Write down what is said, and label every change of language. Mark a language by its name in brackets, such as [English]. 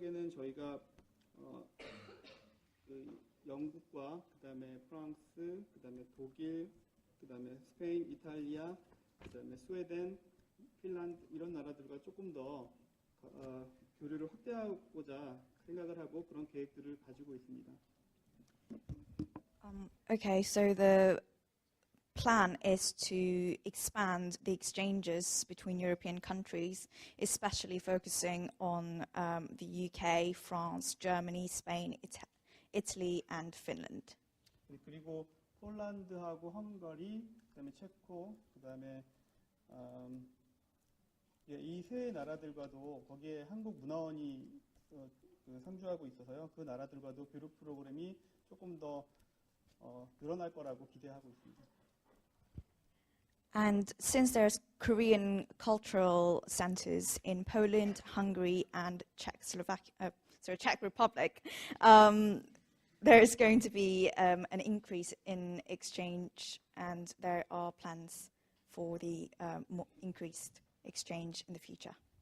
[Korean] 저희가 그 영국과 그다음에 프랑스, 그다음에 독일, 그다음에 스페인, 이탈리아, 그다음에 스웨덴, 핀란드 이런 나라들과 조금 더 교류를 확대하고자 생각을 하고 그런 계획들을 가지고 있습니다. [English] Okay, so the plan is to expand the exchanges between European countries, especially focusing on the UK, France, Germany, Spain, Italy, and Finland. [Korean] 그리고 폴란드하고 헝가리, 그다음에 체코, 그다음에 이 세 나라들과도 거기에 한국 문화원이 상주하고 있어서요. 그 나라들과도 교류 프로그램이 조금 더 늘어날 거라고 기대하고 있습니다. [English] And since there's Korean cultural centers in Poland, Hungary, and Czech Republic, there is going to be an increase in exchange, and there are plans for the more increased exchange in the future.